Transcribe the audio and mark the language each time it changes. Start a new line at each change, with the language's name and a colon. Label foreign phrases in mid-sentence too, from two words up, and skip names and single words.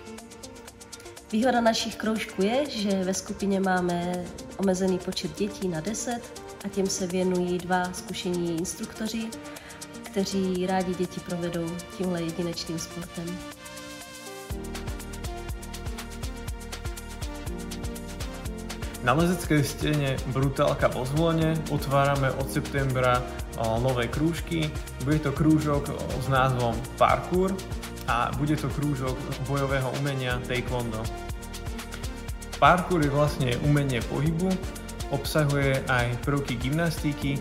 Czech: Výhoda našich kroužků je, že ve skupině máme omezený počet dětí na 10 a těm se věnují 2 zkušení instruktoři, kteří rádi děti provedou tímhle jedinečným sportem.
Slovak: Na lezeckej stene Brutálka vo Zvolene otvárame od septembra nové krúžky. Bude to krúžok s názvom Parkour a bude to krúžok bojového umenia Taekwondo. Parkour je vlastne umenie pohybu, obsahuje aj prvky gymnastiky.